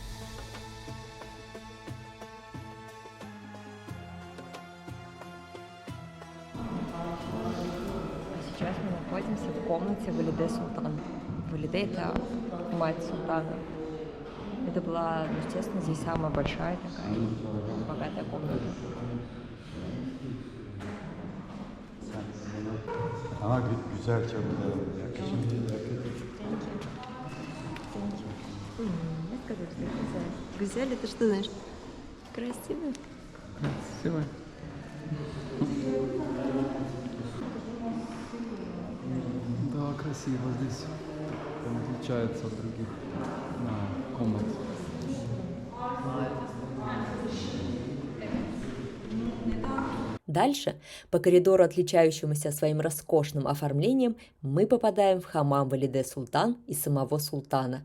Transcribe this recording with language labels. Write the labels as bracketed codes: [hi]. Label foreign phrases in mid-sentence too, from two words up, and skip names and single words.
[ru] Сейчас мы находимся в комнате Валиде Султан. Валиде – это мать султана. Это была, естественно, здесь самая большая такая богатая комната. [tr] Güzel çabuklar. [ru] Гюзель, это что значит? Красиво. Красиво. Да, красиво здесь. Он отличается от других комнат. Дальше, по коридору, отличающемуся своим роскошным оформлением, мы попадаем в хамам Валиде Султан и самого султана.